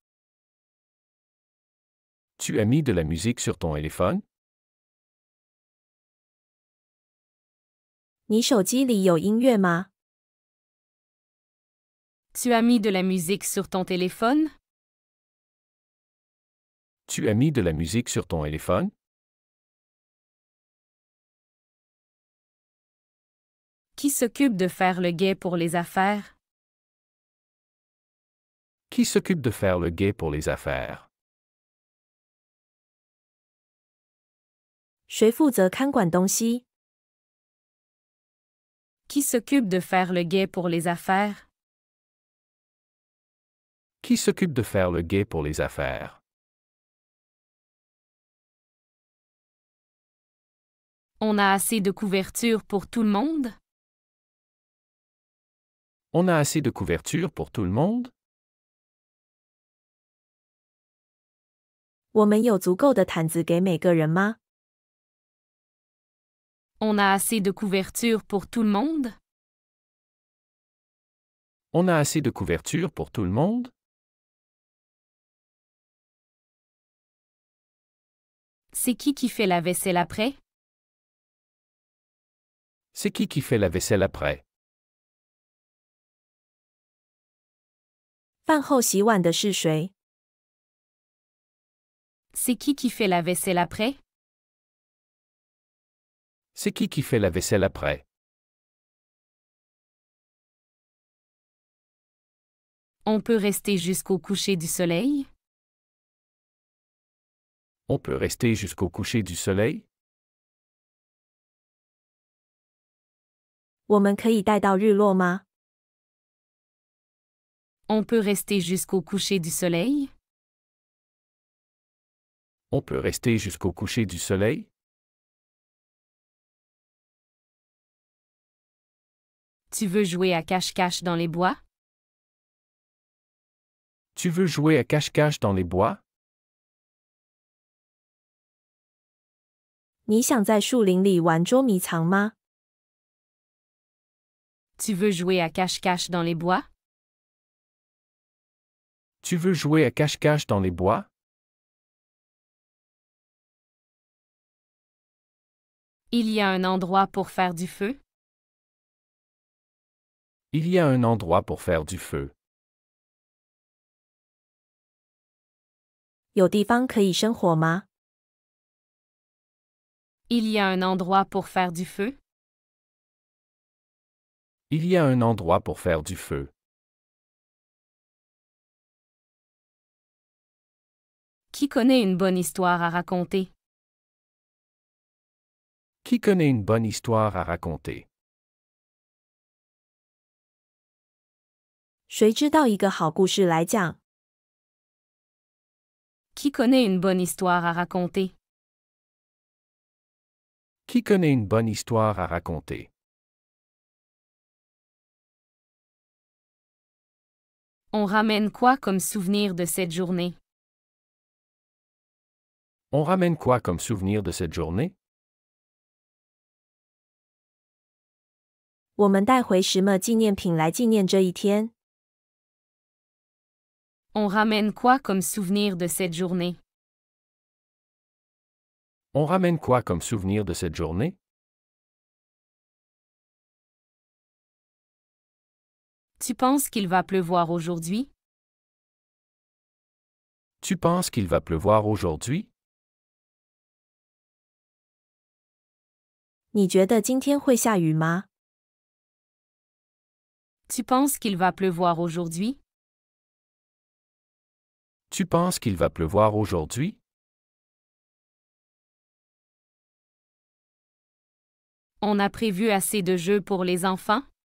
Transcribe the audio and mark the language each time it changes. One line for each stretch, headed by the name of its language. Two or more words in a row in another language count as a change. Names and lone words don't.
French: Tu as mis de la musique sur ton téléphone?
Chinese: 你手机里有音乐吗？
French: Tu as mis de la musique sur ton téléphone? Tu as mis de la musique sur ton téléphone? Qui s'occupe de faire le guet pour les affaires? Qui s'occupe de faire le guet pour les affaires?
Chinese: 谁负责看管东西？
French: Qui s'occupe de faire le guet pour les affaires? Qui s'occupe de faire le guet pour les affaires? On a assez de couverture pour tout le monde? On a assez de couverture pour tout le monde?
Chinese: 我们有足够的毯子给每个人吗？
French: On a assez de couverture pour tout le monde? On a assez de couverture pour tout le monde? C'est qui fait la vaisselle après? C'est qui fait la vaisselle après?
Chinese: 饭后洗碗的是谁？
French: C'est qui fait la vaisselle après? C'est qui fait la vaisselle après? On peut rester jusqu'au coucher du soleil? On peut rester jusqu'au coucher du soleil?
Chinese: 我们可以待到日落吗？
French: On peut rester jusqu'au coucher du soleil? On peut rester jusqu'au coucher du soleil? Tu veux jouer à cache-cache dans les bois? Tu veux jouer à cache-cache dans les bois?
Chinese: 你想在树林里玩捉迷藏吗？
French: Tu veux jouer à cache-cache dans les bois? Tu veux jouer à cache-cache dans les bois? Il y a un endroit pour faire du feu? Il y a un endroit pour faire du feu.
Chinese: 有地方可以生火吗？
French: Il y a un endroit pour faire du feu? Il y a un endroit pour faire du feu. Qui connaît une bonne histoire à raconter? Qui connaît une bonne histoire à raconter?
Chinese: 谁知道一个好故事来讲？
French: Qui connaît une bonne histoire à raconter? Qui connaît une bonne histoire à raconter? On ramène quoi comme souvenir de cette journée? On ramène quoi comme souvenir de cette journée?
Chinese: 我们带回什么纪念品来纪念这一天？
French: On ramène quoi comme souvenir de cette journée? On ramène quoi comme souvenir de cette journée? Tu penses qu'il va pleuvoir aujourd'hui? Tu penses qu'il va pleuvoir aujourd'hui?
Chinese: 你觉得今天会下雨吗？
French: Tu penses qu'il va pleuvoir aujourd'hui? Tu penses qu'il va pleuvoir aujourd'hui? On a prévu assez de jeux pour les enfants?